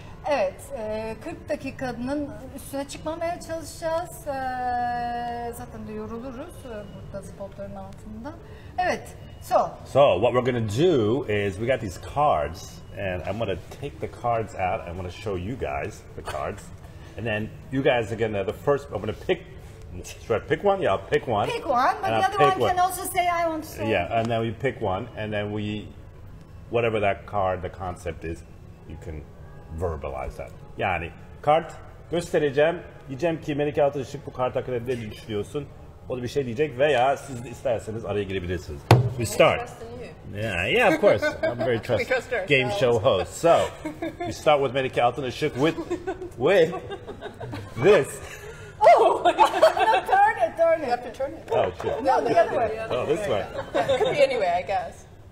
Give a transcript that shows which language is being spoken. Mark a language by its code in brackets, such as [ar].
[tr] Evet, 40 dakikanın üstüne çıkmamaya çalışacağız. Zaten de yoruluruz burada spotların altında. Evet, so [en] what we're going to do is we got these cards and I'm going to take the cards out. I'm going to show you guys the cards. And then you guys are going to, I'm going to pick. Should I pick one? Yeah, I'll pick one. Pick one, but the other one can also say I want to say. Yeah, and then we pick one, and then whatever that card, the concept is, you can verbalize that. [tr] Yani kart göstereceğim, diyeceğim ki Melike Altınışık bu kart hakkında ne düşünüyorsun? O da bir şey diyecek veya siz de isterseniz araya girebilirsiniz. [en] We start. Yeah, of course. I'm very trusted game show host. So, we start with Melike Altınışık with this. Oh! No, turn it. You have to turn it. Oh, shit. No, the other way. Oh, this way. It could be anyway, I guess.